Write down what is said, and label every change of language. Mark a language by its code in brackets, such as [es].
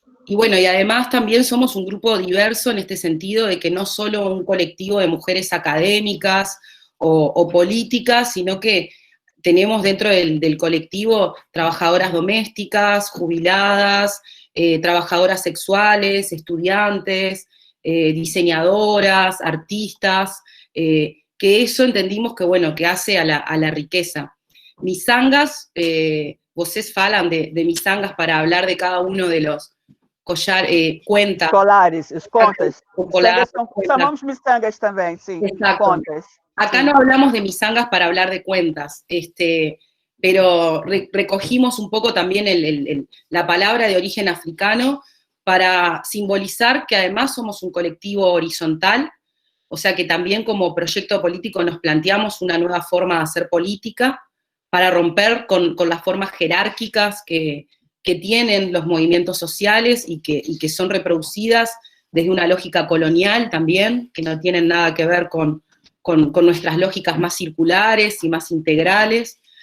[es] y bueno, y además también somos un grupo diverso en este sentido de que no solo un colectivo de mujeres académicas o políticas, sino que tenemos dentro del colectivo trabajadoras domésticas, jubiladas, trabajadoras sexuales, estudiantes, diseñadoras, artistas, que eso entendimos que, bueno, que hace a la riqueza. Misangas, [pt] vocês falam de misangas [es] para hablar de cada uno de los cuentas. [pt] Escolares, as contas. Misangas chamamos misangas também, sim. [es] Exacto. [pt] Contas. [es] Acá no hablamos de misangas para hablar de cuentas, pero recogimos un poco también la palabra de origen africano para simbolizar que además somos un colectivo horizontal, o sea que también como proyecto político nos planteamos una nueva forma de hacer política para romper con las formas jerárquicas que tienen los movimientos sociales y que son reproducidas desde una lógica colonial también, que no tienen nada que ver con nuestras lógicas más circulares y más integrales.